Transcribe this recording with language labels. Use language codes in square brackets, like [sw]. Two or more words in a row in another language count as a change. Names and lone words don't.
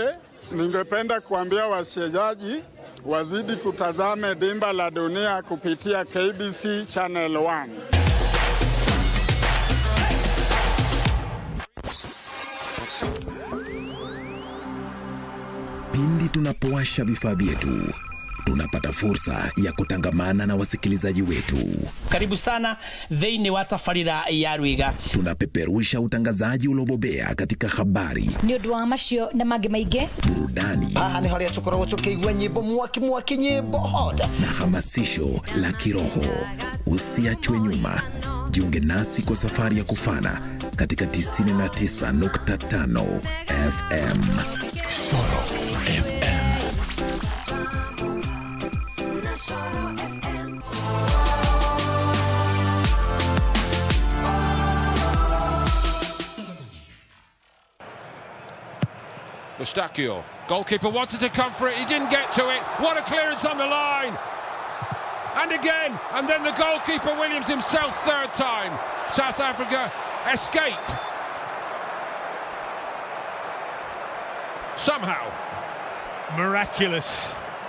[sw] Ningependa kuambia wachezaji wazidi kutazame dimba la dunia kupitia KBC Channel 1. Pindi tunapowasha vifaa vyetu, tunapata fursa ya kutangamana na wasikilizaji wetu. Karibu sana [ki] thĩinĩ wa tabarĩra ya Rwiga. [sw] Tunapeperusha utangazaji uliobobea katika habari, [ki] nĩ ũndũ wa macio na mangĩ maingĩ, [sw] burudani, [ki] haha nĩ harĩa tũkoragwo tũkĩigua nyĩmbo mwaki nyĩmbo hot, [sw] na hamasisho la kiroho. Usiachwe nyuma. Jiunge nasi kwa safari ya kufana katika 99.5 FM. Soro FM. [en] Eustachio, goalkeeper wanted to come for it, he didn't get to it. What a clearance on the line! And again, and then the goalkeeper Williams himself, third time. South Africa escape. Somehow. Miraculous.